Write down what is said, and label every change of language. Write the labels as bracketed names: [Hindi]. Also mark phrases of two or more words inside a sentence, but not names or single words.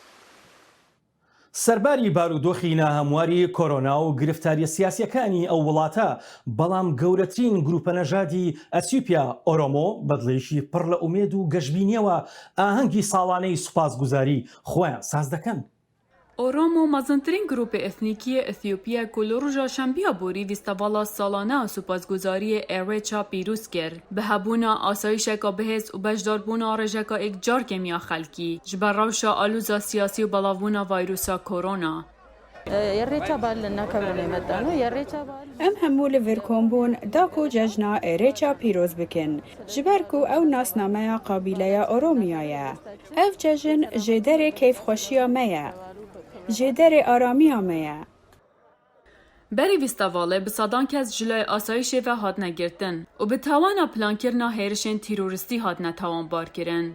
[Central Kurdish] سەرباری بارودۆخی ناهەمواری کۆرۆنا و گرفتاریە سیاسیەکانی ئەو وڵاتە، بەڵام گەورەترین گروپە نەژادی ئەتیوپیا ئۆرۆمۆ بەدڵێکی پڕ لە ئومێد و گەشببینیەوە ئاهەنگی ساڵانەی سوپاسگوزاری خۆیان ساز دەکەن. [Kurdish] Oromo mezîntirîn grûpê ethnîkiyê Ethîopya ku li roja şembiya borî vîstevala salane a supasguzariyê Ereça pîrûz kir. Bi hebûna asayîşeka bihêz û beşdarbûna rêjeka êkcarkemiya xelkî ji ber rewşa alûza siyasî û belavbûna vayrûsa korona. ام همو لور کۆمبوون داکو جەژنا ئێرێچا پیرۆز بکن ji ber ku ew nasnameya qabîleya Oromiyayê ye. Ev cejin jê derê keyfxweşiya me ye, jê derê aramiya me ye. Berî vîstevalê bi sedan kes ji lay asayîşê ve hatine girtin û bi tawana plankirina hêrişên tîroristî hatine tawanbarkirin.